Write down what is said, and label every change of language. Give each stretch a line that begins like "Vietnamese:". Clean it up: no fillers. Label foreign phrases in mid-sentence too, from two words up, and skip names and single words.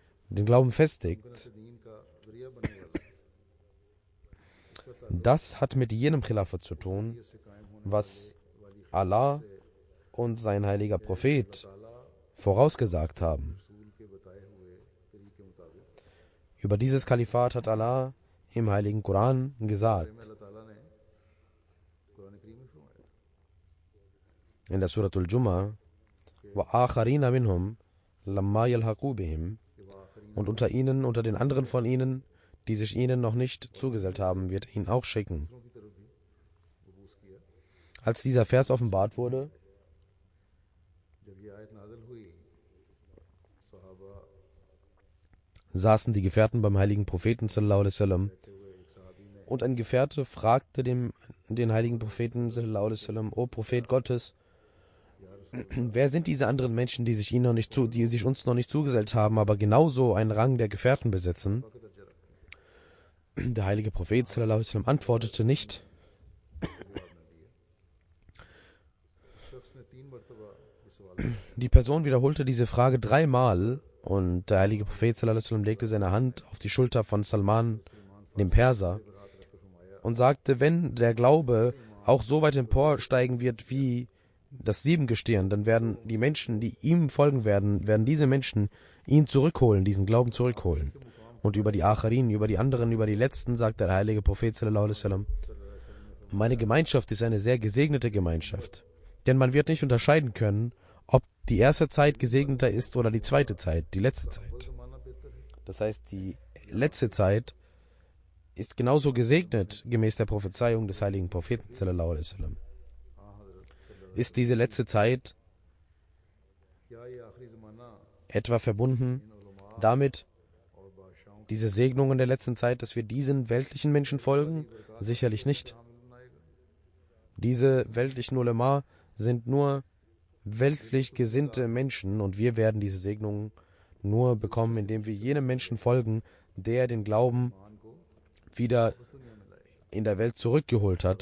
German: Das hat mit jenem Khilafat zu tun, was Allah und sein heiliger Prophet vorausgesagt haben. Über dieses Kalifat hat Allah im heiligen Koran gesagt. In der Surat al-Jum'a,
Arabic: وَآخَرِينَ مِنْهُمْ لَمَّا يَلْحَقُوا بِهِمْ,
German: und unter ihnen, unter den anderen von ihnen, die sich ihnen noch nicht zugesellt haben, wird er ihn auch schicken. Als dieser Vers offenbart wurde, saßen die Gefährten beim heiligen Propheten
Arabic: صلى الله عليه وسلم,
German: und ein Gefährte fragte den heiligen Propheten
Arabic: صلى الله عليه وسلم:
German: O Prophet Gottes, wer sind diese anderen Menschen, die sich uns noch nicht zugesellt haben, aber genauso einen Rang der Gefährten besitzen? Der heilige Prophet
Arabic: صلى الله عليه وسلم
German: antwortete nicht. Die Person wiederholte diese Frage 3 Mal Und der heilige Prophet
Arabic: صلى الله عليه وسلم
German: legte seine Hand auf die Schulter von Salman, dem Perser, und sagte, wenn der Glaube auch so weit emporsteigen wird wie das Siebengestirn, dann werden die Menschen, die ihm folgen werden diese Menschen ihn zurückholen, diesen Glauben zurückholen. Und über die Acharin, über die anderen, über die Letzten, sagt der heilige Prophet
Arabic: صلى الله عليه وسلم,
German: meine Gemeinschaft ist eine sehr gesegnete Gemeinschaft. Denn man wird nicht unterscheiden können, ob die erste Zeit gesegneter ist oder die zweite Zeit, die letzte Zeit. Das heißt, die letzte Zeit ist genauso gesegnet, gemäß der Prophezeiung des heiligen Propheten
Arabic: صلى الله عليه وسلم.
German: Ist diese letzte Zeit etwa verbunden damit, diese Segnungen der letzten Zeit, dass wir diesen weltlichen Menschen folgen? Sicherlich nicht. Diese weltlichen Ulema sind nur weltlich gesinnte Menschen und wir werden diese Segnungen nur bekommen, indem wir jenem Menschen folgen, der den Glauben wieder in der Welt zurückgeholt hat.